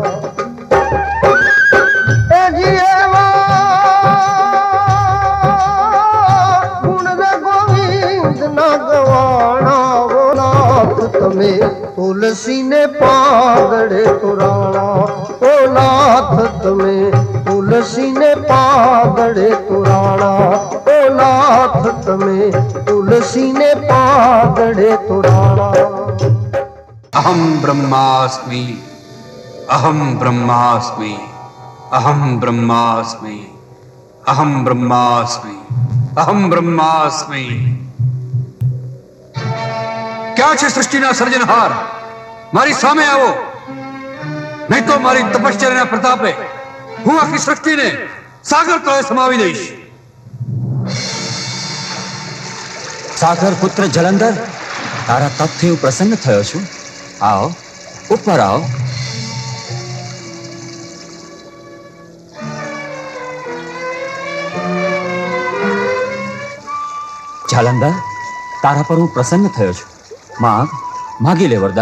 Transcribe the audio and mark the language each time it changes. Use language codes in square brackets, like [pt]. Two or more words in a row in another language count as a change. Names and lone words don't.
[gu] તમે તુલસીને પાદડે તોરાણા ઓ નાથ તમે તુલસીને પાદડે તોરાણા ઓ નાથ તમે તુલસીને પાદડે તોરાણા [sa] अहम् ब्रह्मास्मि अहम् ब्रह्मास्मि अहम् ब्रह्मास्मि अहम् ब्रह्मास्मि अहम् ब्रह्मास्मि [gu] क्या છે સૃષ્ટિના સર્જનહાર મારી સામે આવો નહીં તો મારી તપશ્ચર્યાના પ્રતાપે હું આખી સૃષ્ટિને સાગર તળે સમાવી દઈશ સાગર પુત્ર જલંધર તારા તપથી હું પ્રસન્ન થયો છું આવો ઉપર આવો જલંધર તારા પર હું પ્રસન્ન થયો છું માગી લે વરદાન